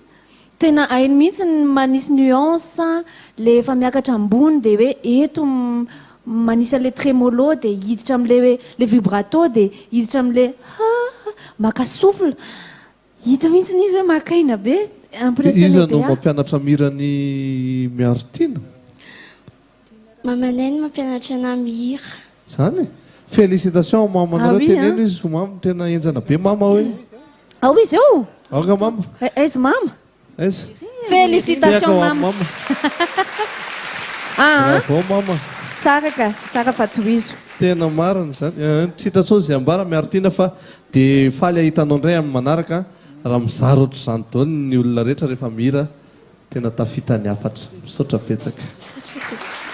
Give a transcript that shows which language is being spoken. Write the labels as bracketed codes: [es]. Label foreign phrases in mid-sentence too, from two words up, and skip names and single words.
[mg] Tena hainy mihitsy manisy nuance, le efa miakatra ambony dia hoe eto manisy le trémolo dia hiditra amin'le le vibrato dia hiditra amin'le maka souffle. Hita mihitsy izy hoe makaina be, impressionné be. Iza no mampianatra mirany Miarotiana? Mamanay mampianatra ana mihira. Zany e. Félicitations mamanareo, teneno izy fa mama tena enjana be mama hoe. [fr] Ah oui, c'est où? [mg] Aga mama. [fr] Est-ce mama? Est-ce? Félicitations mama. Bravo mama. [mg] tsara ka tsara fa tohizo tena marina zany tsy hitantsao zay ambara miaritiana fa dia faly ahitanao indray amin'ny manaraka raha mizara oatra izany taony ny olona rehetra rehefa mira tena tafita ny afatra misaotra betsaka